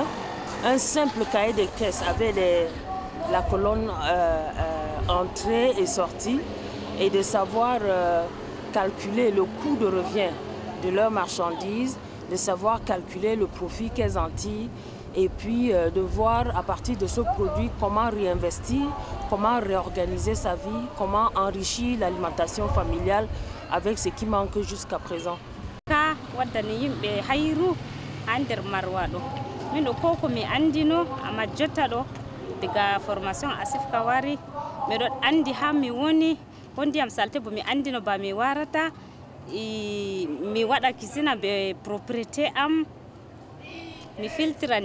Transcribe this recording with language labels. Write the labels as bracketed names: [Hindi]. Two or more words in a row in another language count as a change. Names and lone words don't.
[French] Un simple cahier de caisse avec la colonne entrée et sortie et de savoir calculer le coût de revient de leurs marchandises, de savoir calculer le profit qu'elles en tirent et puis de voir à partir de ce produit comment réinvestir, comment réorganiser sa vie, comment enrichir l'alimentation familiale avec ce qui manque jusqu'à présent. [Fula] Daga formation asifka wari mi ɗon andi ha mi woni ko ndiyam salte bo mi andino ba mi warata mi waɗa kisina be propriété am mi filtira